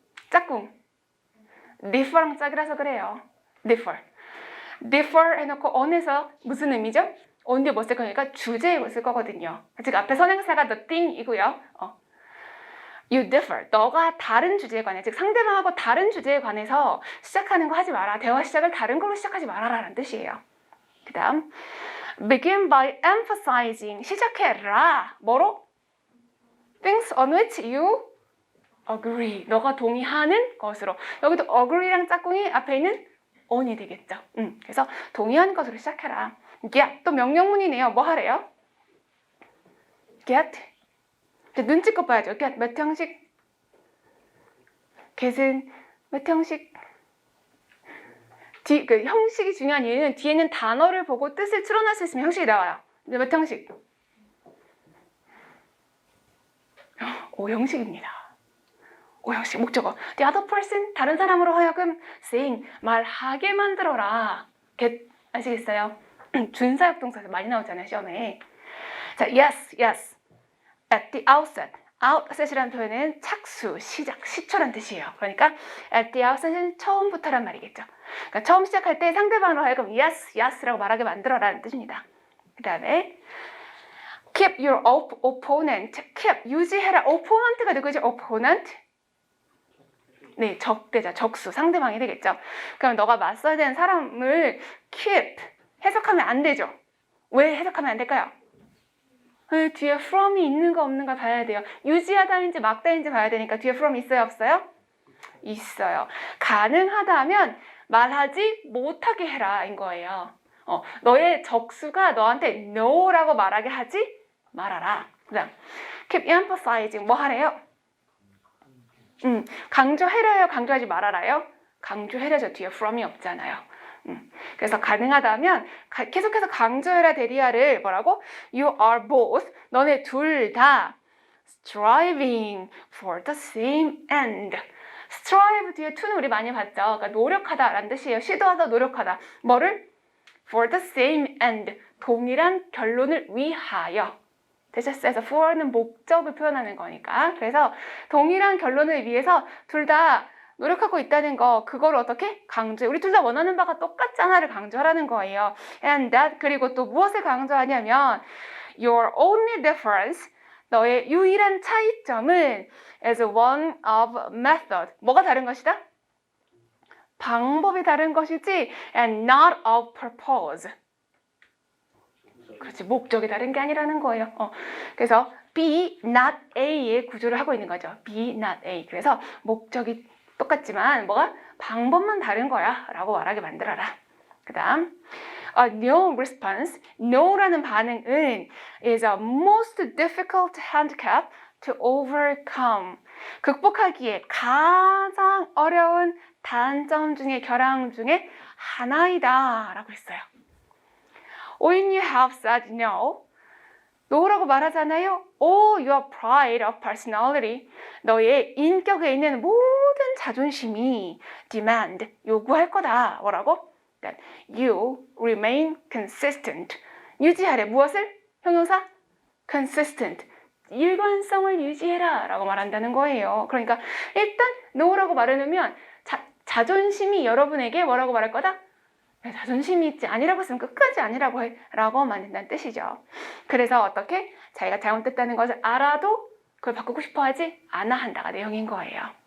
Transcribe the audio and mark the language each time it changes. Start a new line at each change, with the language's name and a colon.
Korean: 짝꿍. differ랑 짝이라서 그래요. differ 해놓고 on에서 무슨 의미죠? on 뒤에 뭐 쓸 거니까 주제에 쓸 거거든요. 즉 앞에 선행사가 the thing이고요.
English: You differ.
Korean: 너가 다른 주제에 관해, 즉 상대방하고 다른 주제에 관해서 시작하는 거 하지 마라. 대화 시작을 다른 걸로 시작하지 말아라 라는 뜻이에요. 그 다음
English: begin by emphasizing.
Korean: 시작해라. 뭐로?
English: Things on which you agree.
Korean: 너가 동의하는 것으로. 여기도 agree랑 짝꿍이 앞에 있는 on이 되겠죠. 그래서 동의하는 것으로 시작해라. get. 또 명령문이네요. 뭐 하래요? get. 눈치껏 봐야죠. get 몇 형식? get은 몇 형식? 그 형식이 중요한 이유는 뒤에는 단어를 보고 뜻을 추론할 수 있으면 형식이 나와요. 근데 몇 형식? 5형식입니다. 5형식 목적어.
English: The other person,
Korean: 다른 사람으로 하여금 saying, 말하게 만들어라. get, 아시겠어요? 준사역 동사에서 많이 나오잖아요, 시험에.
English: 자, yes. At the outset.
Korean: outset이라는 표현은 착수, 시작, 시초란 뜻이에요. 그러니까 at the outset은 처음부터란 말이겠죠. 그러니까 처음 시작할 때 상대방으로 하여금 yes라고 말하게 만들어라는 뜻입니다. 그 다음에
English: keep your opponent.
Korean: keep, 유지해라. opponent가 누구죠?
English: opponent?
Korean: 네, 적대자, 적수, 상대방이 되겠죠. 그럼 너가 맞서야 되는 사람을 keep, 해석하면 안 되죠. 왜 해석하면 안 될까요? 뒤에 from이 있는가 없는가 봐야 돼요. 유지하다인지 막다인지 봐야 되니까 뒤에 from 있어요, 없어요? 있어요. 가능하다면 말하지 못하게 해라 인 거예요. 너의 적수가 너한테 no라고 말하게 하지 말아라. 그 다음
English: keep emphasizing.
Korean: 뭐 하래요? 강조해라요? 강조하지 말아라요? 강조해라죠. 뒤에 from이 없잖아요. 그래서 가능하다면 계속해서 강조해라 대리아를 뭐라고?
English: You are both.
Korean: 너네 둘 다
English: striving for the same end.
Korean: strive 뒤에 to는 우리 많이 봤죠. 그러니까 노력하다라는 뜻이에요. 시도하다, 노력하다. 뭐를? for the same end. 동일한 결론을 위하여. 되셨어요? 그래서 for는 목적을 표현하는 거니까. 그래서 동일한 결론을 위해서 둘 다 노력하고 있다는 거, 그걸 어떻게 강조해? 우리 둘 다 원하는 바가 똑같잖아를 강조하라는 거예요.
English: And that,
Korean: 그리고 또 무엇을 강조하냐면
English: your only difference,
Korean: 너의 유일한 차이점은
English: is one of method.
Korean: 뭐가 다른 것이다? 방법이 다른 것이지
English: and not of purpose.
Korean: 그렇지, 목적이 다른 게 아니라는 거예요. 그래서 be not A의 구조를 하고 있는 거죠.
English: be not A.
Korean: 그래서 목적이 똑같지만 뭐가? 방법만 다른 거야 라고 말하게 만들어라. 그 다음
English: no response.
Korean: no라는 반응은
English: is a most difficult handicap to overcome.
Korean: 극복하기에 가장 어려운 단점 중에 결항 중에 하나이다 라고 했어요.
English: When you have said no,
Korean: no라고 말하잖아요.
English: All your pride of personality,
Korean: 너의 인격에 있는 모든 자존심이 demand, 요구할 거다. 뭐라고?
English: That you remain consistent.
Korean: 유지하래. 무엇을? 형용사? consistent. 일관성을 유지해라 라고 말한다는 거예요. 그러니까 일단 no라고 말해놓으면 자존심이 여러분에게 뭐라고 말할 거다? 자존심이 있지 아니라고 했으면 끝까지 아니라고 해 라고 만든다는 뜻이죠. 그래서 어떻게 자기가 잘못됐다는 것을 알아도 그걸 바꾸고 싶어 하지 않아 한다가 내용인 거예요.